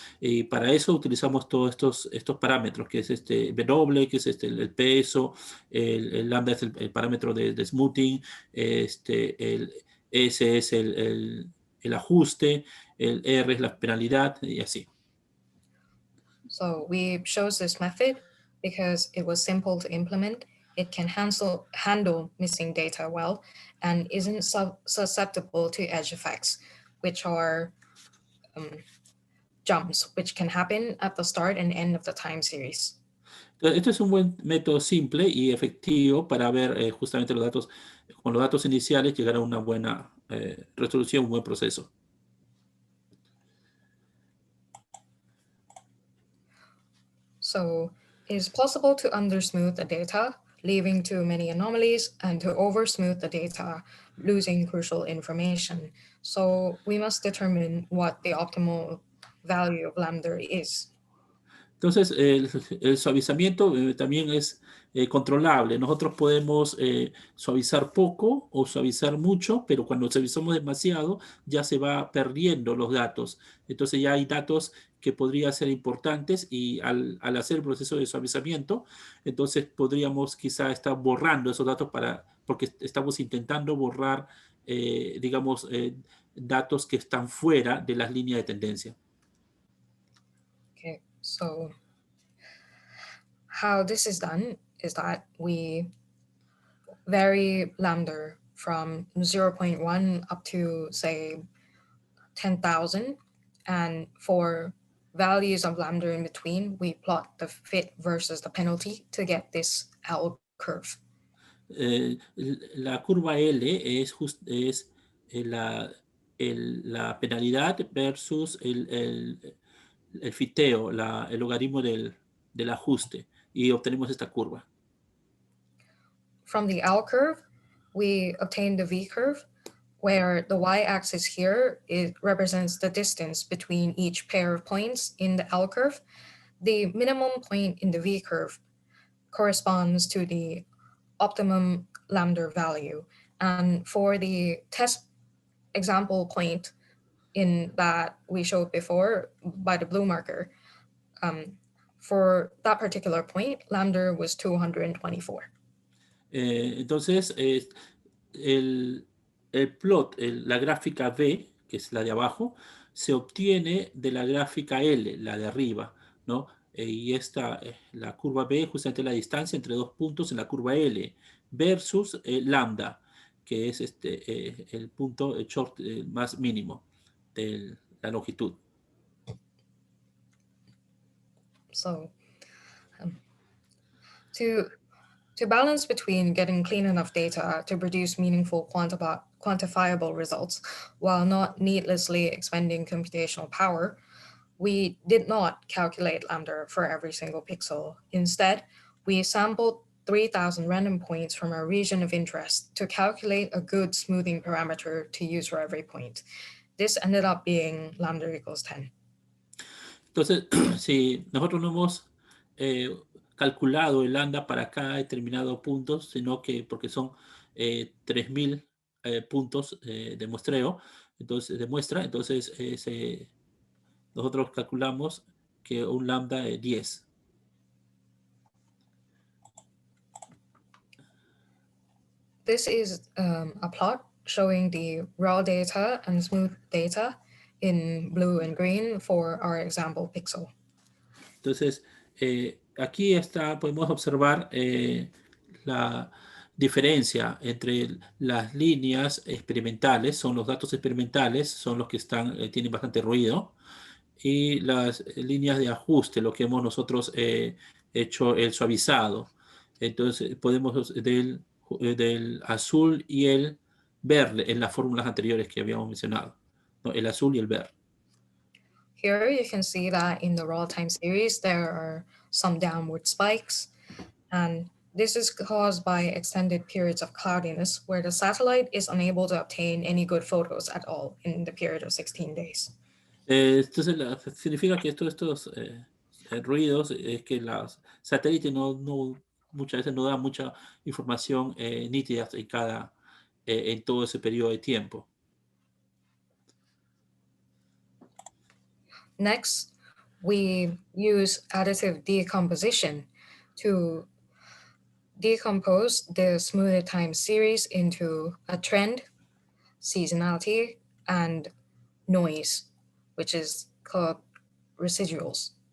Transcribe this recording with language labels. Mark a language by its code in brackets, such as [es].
[es] Y para eso utilizamos todos estos parámetros, que es W, que es el peso, el lambda es el parámetro de smoothing, el S es el ajuste, el R es la penalidad, y así. [en] So we chose this method because it was simple to implement. It can handle missing data well and isn't susceptible to edge effects, which are jumps, which can happen at the start and end of the time series. [es] Este es un buen método simple y efectivo para ver justamente los datos, con los datos iniciales, llegar a una buena resolución, un buen proceso. [en] So it is possible to undersmooth the data, leaving too many anomalies, and to oversmooth the data, losing crucial information. So we must determine what the optimal value of lambda is. [es] Entonces, el suavizamiento también es controlable. Nosotros podemos suavizar poco o suavizar mucho, pero cuando suavizamos demasiado ya se va perdiendo los datos. Entonces ya hay datos que podrían ser importantes y al hacer el proceso de suavizamiento, entonces podríamos quizá estar borrando esos datos porque estamos intentando borrar, digamos, datos que están fuera de las líneas de tendencia. [en] Okay, so how this is done is that we vary lambda from 0.1 up to, say, 10,000. And for values of lambda in between, we plot the fit versus the penalty to get this L curve. [es] La curva L es la penalidad versus el fiteo, el logaritmo del ajuste, y obtenemos esta curva. [en] From the L curve, we obtain the V curve, where the y-axis here represents the distance between each pair of points in the L curve. The minimum point in the V curve corresponds to the optimum lambda value. And for the test example point in that we showed before by the blue marker, for that particular point, lambda was 224. [es] Entonces, el plot, la gráfica B, que es la de abajo, se obtiene de la gráfica L, la de arriba, ¿no? Y esta, la curva B, justamente la distancia entre dos puntos en la curva L, versus lambda, que es el punto short más mínimo de la longitud. [en] So to balance between getting clean enough data to produce meaningful quantifiable results while not needlessly expending computational power, we did not calculate lambda for every single pixel. Instead, we sampled 3,000 random points from our region of interest to calculate a good smoothing parameter to use for every point. This ended up being lambda equals 10. [es] Entonces, si nosotros no hemos calculado el lambda para cada determinado punto, sino que porque son 3.000 puntos de muestreo, entonces de muestra, entonces nosotros calculamos que un lambda de 10. [en] This is a plot showing the raw data and smooth data in blue and green for our example pixel. [es] Entonces, aquí podemos observar la diferencia entre las líneas experimentales, son los datos experimentales, son los que tienen bastante ruido, y las líneas de ajuste, lo que hemos nosotros hecho el suavizado. Entonces, podemos del azul y el verde en las fórmulas anteriores que habíamos mencionado, ¿no? El azul y el verde. [en] Here you can see that in the raw time series, there are some downward spikes, and this is caused by extended periods of cloudiness where the satellite is unable to obtain any good photos at all in the period of 16 days. [es] Entonces, significa que estos ruidos es que los satélites muchas veces no dan mucha información nítida en todo ese periodo de tiempo. [en] Next, we use additive decomposition to decompose the smoothing time series into a trend, seasonality, and noise, which is called residuals.